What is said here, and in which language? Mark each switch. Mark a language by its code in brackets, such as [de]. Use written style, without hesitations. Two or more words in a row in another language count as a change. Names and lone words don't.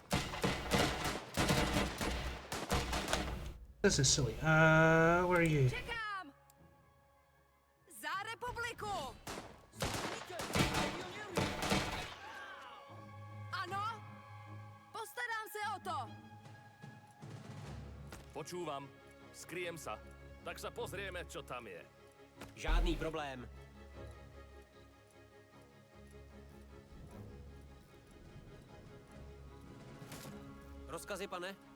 [en] This is silly. Where are you? [cs] Čekám! Za republiku! Ano? Postarám se o to! [sk] Počúvam. Skryjem sa. Tak sa pozrieme, čo tam je. [cs] Žádný problém. Rozkazy, pane?